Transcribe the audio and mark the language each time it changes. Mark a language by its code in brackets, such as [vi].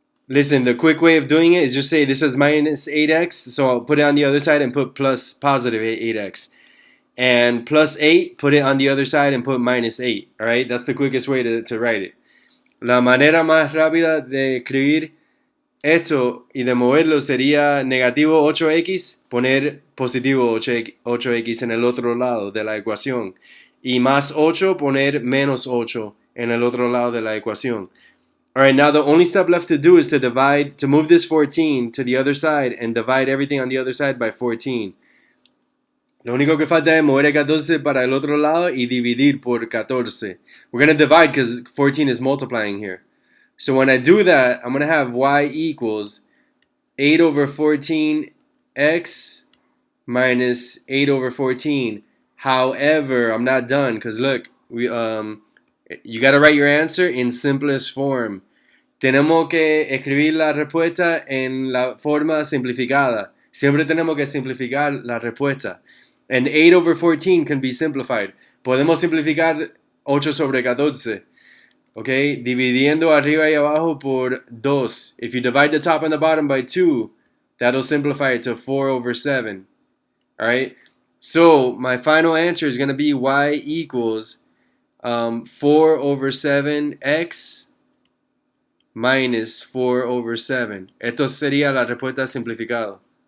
[en] Listen, the quick way of doing it is just say this is minus 8x, so I'll put it on the other side and put plus positive 8x. And plus 8, put it on the other side and put minus 8. Alright, that's the quickest way to write it. [es] La manera más rápida de escribir esto y de moverlo sería negativo 8x, poner positivo 8x en el otro lado de la ecuación. Y más 8, poner menos 8 en el otro lado de la ecuación. [en] Alright, now the only step left to do is to move this 14 to the other side and divide everything on the other side by 14. [es] Lo único que falta es mover el 14 para el otro lado y dividir por 14. [en] We're going to divide because 14 is multiplying here. So when I do that, I'm going to have y equals 8 over 14x minus 8 over 14. However, I'm not done because look, you got to write your answer in simplest form. [es] Tenemos que escribir la respuesta en la forma simplificada. Siempre tenemos que simplificar la respuesta. [en] And 8 over 14 can be simplified. [es] Podemos simplificar 8 sobre 14. Okay, dividiendo arriba y abajo por 2. [en] If you divide the top and the bottom by 2, that'll simplify it to 4 over 7. Alright, so my final answer is going to be y equals 4 over 7x minus 4 over 7. [es] Esto sería la respuesta simplificada.